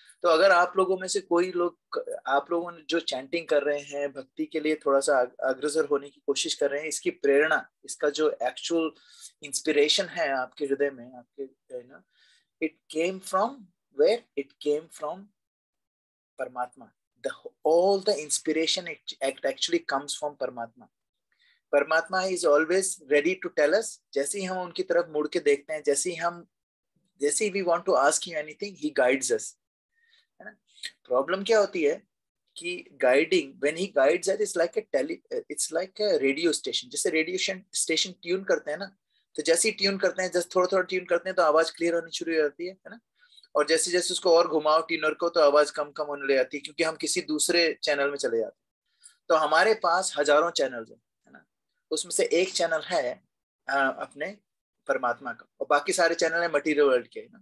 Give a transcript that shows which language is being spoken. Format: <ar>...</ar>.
<hi>तो अगर आप लोगों में से कोई लोग, आप लोगों ने जो चैंटिंग कर रहे हैं, भक्ति के लिए थोड़ा सा अग्रसर होने की कोशिश कर रहे हैं, इसकी प्रेरणा, इसका जो एक्चुअल इंस्पिरेशन है आपके हृदय में, आपके ना,</hi> <en>It came from where, it came from Paramatma. all the inspiration it actually comes from Paramatma. Paramatma is always ready to tell us.</en> <hi>जैसे ही हम उनकी तरफ मुड़ के देखते हैं, जैसे ही</hi> <en>we want to ask him anything, he guides us.</en> <hi>है ना. प्रॉब्लम क्या होती है कि guiding,</hi> <en>when he guides us, it's like a radio station.</en> <hi>जैसे रेडियो स्टेशन ट्यून करते हैं ना, तो जैसे ही ट्यून करते हैं, जैसे थोड़ा ट्यून करते हैं तो आवाज क्लियर होनी शुरू हो जाती है ना. और जैसे जैसे उसको और घुमाओ ट्यूनर को, तो आवाज कम होने लग जाती है, क्योंकि हम किसी दूसरे चैनल में चले जाते हैं. तो हमारे पास हजारों चैनल है ना, उसमें से एक चैनल है अपने परमात्मा का, और बाकी सारे चैनल है मटीरियल वर्ल्ड के.</hi>